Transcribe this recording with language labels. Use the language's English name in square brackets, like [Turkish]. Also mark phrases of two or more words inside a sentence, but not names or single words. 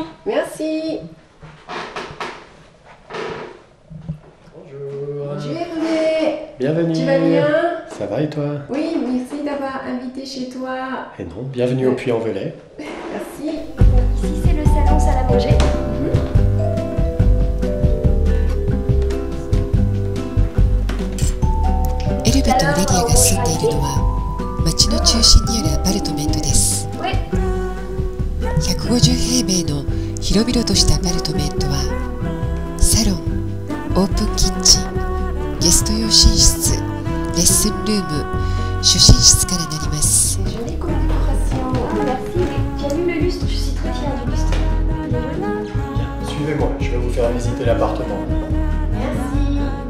[French] Merci. Bonjour. Bonjour Hervé. Bienvenue. Tu vas bien? Ça va et toi? Oui, merci d'avoir invité chez toi. Et non, bienvenue au Puy-en-Velay. Merci. Ici c'est le salon salle à manger. [Japanese] エルベとレディアが住んでいるのは町の中心にあるアパートメントです。150平米の広々としたアパートメントはサロン、オープンキッチン、ゲスト用寝室、レッスンルーム、主寝室からなります。 [French] Jolie comme décoration. Merci, tu as vu le lustre, je suis très fière du lustre. Bien, suivez-moi, je vais vous faire visiter l'appartement. Merci.